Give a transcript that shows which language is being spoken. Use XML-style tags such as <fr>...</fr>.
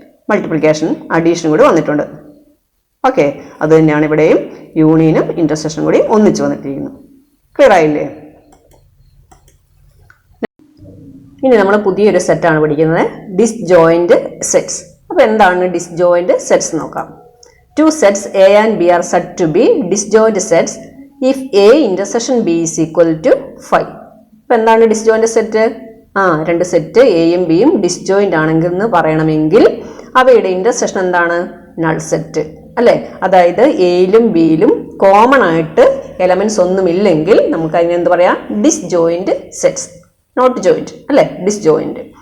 <ml>Multiplication അഡീഷനും കൂടി വന്നിട്ടുണ്ട്. Okay. അത് തന്നെയാണ് ഇവിടെയും യൂണിയനും ഇൻ്റർസെക്ഷനും കൂടി ഒന്നിച്ച് വന്നിട്ടിരിക്കുന്നു. ക്ലിയർ ആയില്ലേ? ഇനി നമ്മൾ പുതിയൊരു സെറ്റാണ് പഠിക്കുന്നത്, ഡിസ്ജോയിൻറ്റ് സെറ്റ്സ്. അപ്പോൾ എന്താണ് ഡിസ്ജോയിൻറ്റ് സെറ്റ്സ് നോക്കാം.</ml> <en>2 sets A and B are said to be disjoint sets if A intersection B is equal to 5.</en> <ml>അപ്പോൾ എന്താണ് ഡിസ്ജോയിൻറ്റ് സെറ്റ്? രണ്ട് സെറ്റ് എയും ബിയും ഡിസ്ജോയിൻ്റ് ആണെങ്കിൽ എന്ന് പറയണമെങ്കിൽ അവയുടെ ഇൻ്റർസെക്ഷൻ എന്താണ്? നൾ സെറ്റ് അല്ലേ. അതായത് എയിലും ബിയിലും കോമൺ ആയിട്ട് എലമെൻറ്റ്സ് ഒന്നുമില്ലെങ്കിൽ നമുക്ക് അതിന് എന്ത് പറയാം?</ml> <en>Disjoint sets. Not joint അല്ലേ, disjoint.</en>